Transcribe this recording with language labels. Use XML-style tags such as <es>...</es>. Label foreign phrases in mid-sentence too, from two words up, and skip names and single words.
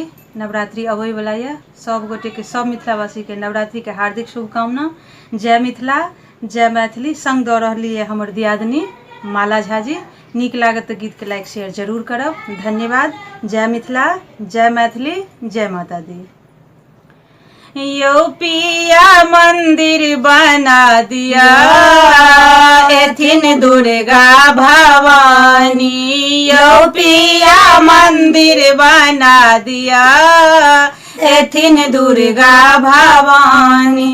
<mai>नवरात्रि अबै वाला है, सब गोटे के, सब मिथिलावासी के नवरात्रि के हार्दिक शुभकामना। जय मिथिला, जय मैथिली। संग दऽ रहली है हमर दियादनी माला झा जी। नीक लागत तऽ गीत के</mai> <en>like share</en> <mai>जरूर करब। धन्यवाद। जय मिथिला, जय मैथिली, जय माता दी। यो पिया मंदिर बना दिया, एथिन दुर्गा भवानी। यो पिया मंदिर बना दिया, एथिन दुर्गा भवानी।</mai>